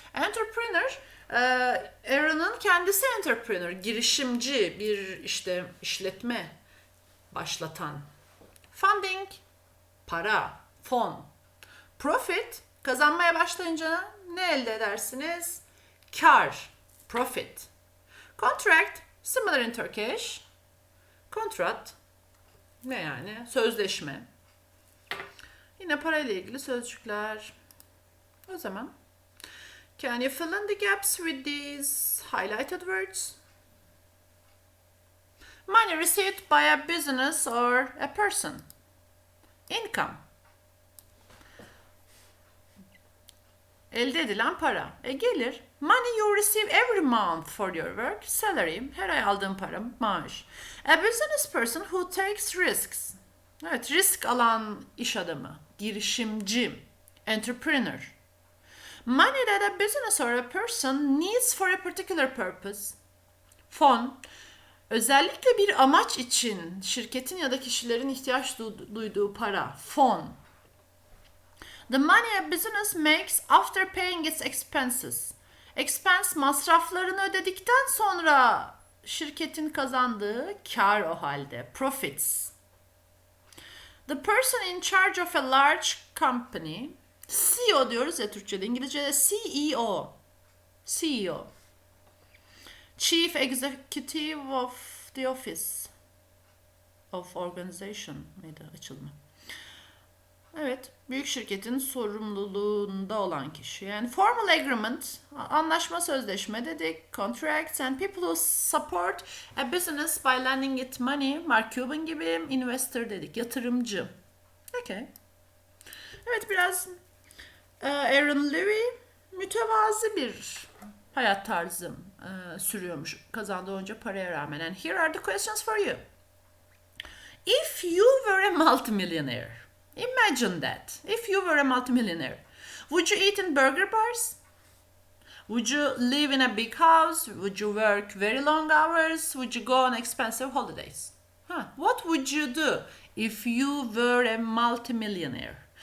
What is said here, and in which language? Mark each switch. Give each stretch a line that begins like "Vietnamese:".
Turkish: Entrepreneur, Aaron'ın kendisi entrepreneur, girişimci, bir işte işletme başlatan. Funding, para, fon. Profit, kazanmaya başlayınca ne elde edersiniz? Kar, profit.
English: Contract, similar in Turkish.
Turkish: Kontrat, ne yani? Sözleşme. Yine parayla ilgili sözcükler. O zaman,
English: can you fill in the gaps with these highlighted words? Money received by a business or a person. Income.
Turkish: Elde edilen para. Gelir.
English: Money you receive every month for your work. Salary.
Turkish: Her ay aldığın para. Maaş.
English: A business person who takes risks.
Turkish: Evet, risk alan iş adamı. Girişimci.
English: Entrepreneur. Money that a business or a person needs for a particular purpose.
Turkish: Fon. Özellikle bir amaç için şirketin ya da kişilerin ihtiyaç duyduğu para. Fon.
English: The money a business makes after paying its expenses.
Turkish: Expense, masraflarını ödedikten sonra şirketin kazandığı kar o halde.
English: Profits. The person in charge of a large company.
Turkish: CEO diyoruz ya Türkçe'de. İngilizce'de CEO. CEO. Chief Executive of the Office of Organization mıydı açılımı? Evet, büyük şirketin sorumluluğunda olan kişi. Yani
English: formal agreement,
Turkish: anlaşma, sözleşme dedik,
English: contracts and people who support a business by lending it money,
Turkish: Mark Cuban gibi, investor dedik, yatırımcı. Okay. Evet, biraz Aaron Levie mütevazi bir hayat tarzı sürüyormuş kazandığı onca paraya rağmen.
English: And here are the questions for you. If you were a multimillionaire, imagine that. If you were a multimillionaire, would you eat in burger bars? Would you live in a big house? Would you work very long hours? Would you go on expensive holidays? What would you do if you were a multimillionaire?